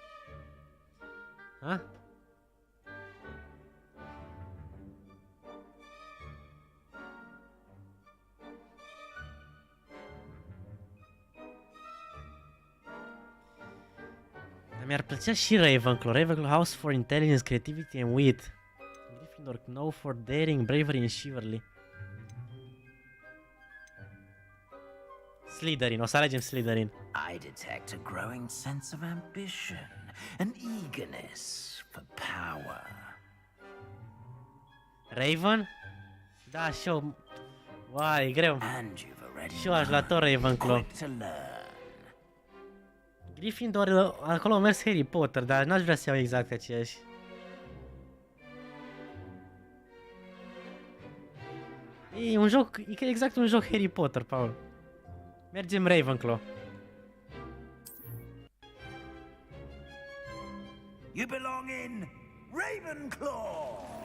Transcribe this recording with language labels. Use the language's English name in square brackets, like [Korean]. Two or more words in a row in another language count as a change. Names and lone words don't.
[Romanian] Ha? Mi-ar plăcea și Ravenclaw. [English] Ravenclaw House for Intelligence, Creativity and Wit. Gryffindor Know for Daring, Bravery and Chivalry. [Romanian] Slytherin, o să alegem Slytherin. [English] I detect a growing sense of ambition, an eagerness for power. Raven? [Romanian] Da, și eu... Uai, e greu. Și eu aș lua tot Ravenclaw. Gryffindor, acolo a mers Harry Potter, dar n-aș vrea să iau exact aceeași. E un joc, e exact un joc Harry Potter, Paul. Mergem Ravenclaw. [English] You belong in Ravenclaw.